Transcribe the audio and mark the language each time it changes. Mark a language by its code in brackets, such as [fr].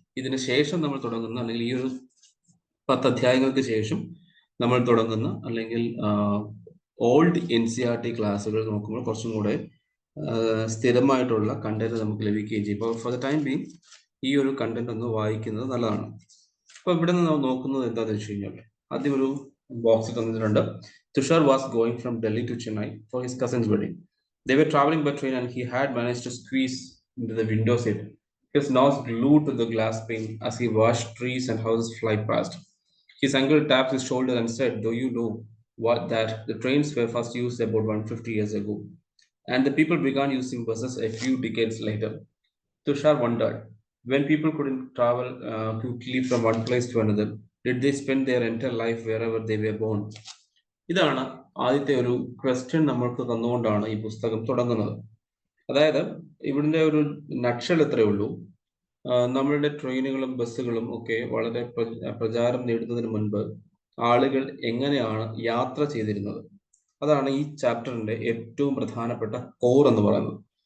[ml] ഇതിന് ശേഷം നമ്മൾ തുടങ്ങുന്ന, അല്ലെങ്കിൽ ഈ ഒരു 10 അധ്യായങ്ങൾക്ക് ശേഷം നമ്മൾ തുടങ്ങുന്ന, അല്ലെങ്കിൽ ഓൾഡ് NCERT ക്ലാസ്സുകൾ നോക്കുമ്പോൾ കുറച്ചും കൂടെ സ്ഥിരമായിട്ടുള്ള കണ്ടന്റ് നമുക്ക് ലഭിക്കുകയും ചെയ്യും. അപ്പോൾ [en] for the time being [ml] ഈ ഒരു കണ്ടന്റ് ഒന്ന് വായിക്കുന്നത് നല്ലതാണ്. അപ്പൊ ഇവിടെ നിന്ന് നോക്കുന്നത് എന്താണെന്ന് വെച്ച് കഴിഞ്ഞാൽ ആദ്യം ഒരു ബോക്സ് തന്നിട്ടുണ്ട്. [en] Tushar was going from Delhi to Chennai for his cousin's wedding. They were traveling by train and he had managed to squeeze into the window seat, his nose glued to the glass pane as he watched trees and houses fly past. His uncle tapped his shoulder and said, "Do you know that the trains were first used about 150 years ago, and the people began using buses a few decades later?" Tushar wondered, when people couldn't travel quickly from one place to another, did they spend their entire life wherever they were born? [ml] ഇതാണ് ആദ്യത്തെ ഒരു question നമ്മൾക്ക് തന്നുകൊണ്ടാണ് ഈ പുസ്തകം തുടങ്ങുന്നത്. അതായത് ഇവിടുത്തെ ഒരു നക്ഷൽ ഇത്രയേ ഉള്ളൂ. നമ്മളുടെ ട്രെയിനുകളും ബസ്സുകളും ഒക്കെ വളരെ പ്രചാരം നേടുന്നതിന് മുൻപ് ആളുകൾ എങ്ങനെയാണ് യാത്ര ചെയ്തിരുന്നത്, അതാണ് ഈ ചാപ്റ്ററിന്റെ ഏറ്റവും പ്രധാനപ്പെട്ട കോർ എന്ന് പറയുന്നത്.